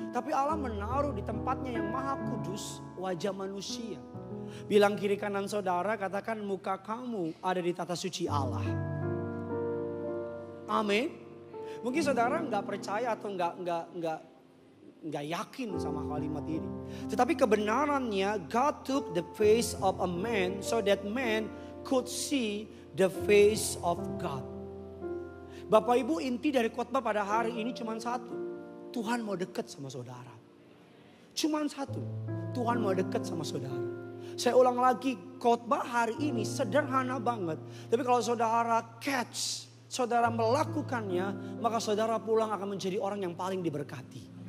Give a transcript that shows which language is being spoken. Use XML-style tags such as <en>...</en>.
<id>Tapi Allah menaruh di tempatnya yang maha kudus wajah manusia. Bilang kiri kanan saudara, katakan muka kamu ada di tata suci Allah. Amin. Mungkin saudara nggak percaya atau nggak yakin sama kalimat ini. Tetapi kebenarannya,</id> <en>God took the face of a man so that man could see the face of God.</en> <id>Bapak Ibu, inti dari khotbah pada hari ini cuma satu. Tuhan mau dekat sama saudara. Cuma satu. Tuhan mau dekat sama saudara. Saya ulang lagi, khotbah hari ini sederhana banget. Tapi kalau saudara catch, saudara melakukannya, maka saudara pulang akan menjadi orang yang paling diberkati.</id>